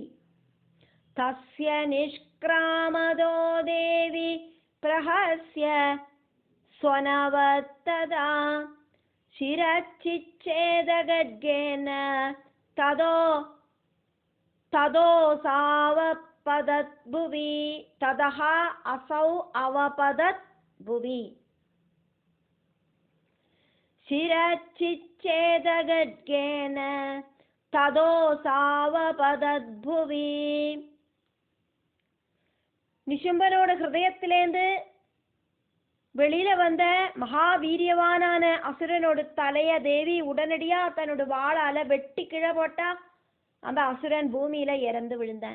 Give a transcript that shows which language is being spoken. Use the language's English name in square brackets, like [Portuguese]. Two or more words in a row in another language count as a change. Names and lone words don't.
[Sanskrit] തസ്യ നിഷ്ക്രാമതോ ദേവി പ്രഹസ്യ സ്വനവത് തഥാ ശിരഃഛിച്ഛേദ ഗഡ്ഗേന തതോസാവപതത് ഭുവി തതഃ അസൗ അവപതത് ഭുവി. ശിരഃഛിച്ഛേദ ഗഡ്ഗേന തതോസാവപതത് ഭുവി. [Tamil] நிசும்பனோட ஹிருதயத்திலேந்து வெளியில வந்த மகாவீரியவானான அசுரனோட தலைய தேவி உடனடியா தன்னோட வாளால வெட்டி கீழே போட்டா. அந்த அசுரன் பூமியில இறந்து விழுந்தான்.